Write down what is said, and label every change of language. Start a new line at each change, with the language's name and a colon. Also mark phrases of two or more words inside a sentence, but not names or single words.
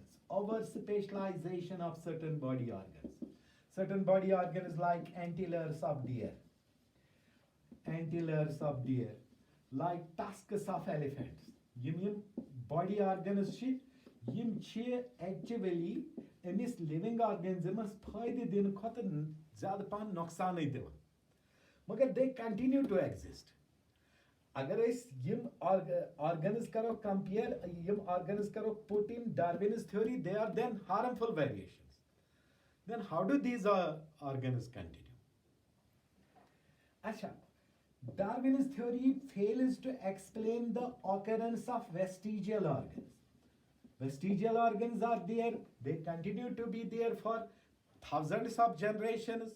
English: Over-specialization of certain body organs. Certain body organs like antlers of deer. Antlers of deer. Like tusks of elephants.
Kashmiri: Yim
English: body organs
Kashmiri: yim actually emis
English: living organisms
Kashmiri: فایدٕ دِن کھوتہٕ زیادٕ پَن نُقصان نہٕ دِوان.
English: Magar they continue to exist.
Kashmiri: अगर इस यम
English: organs करो compare यम organs करो put in Darwin's theory, they are then harmful variations. Then how do these organs continue? अच्छा, Darwin's theory fails to explain the occurrence of vestigial organs. Vestigial organs are there, they continue to be there for thousands of generations.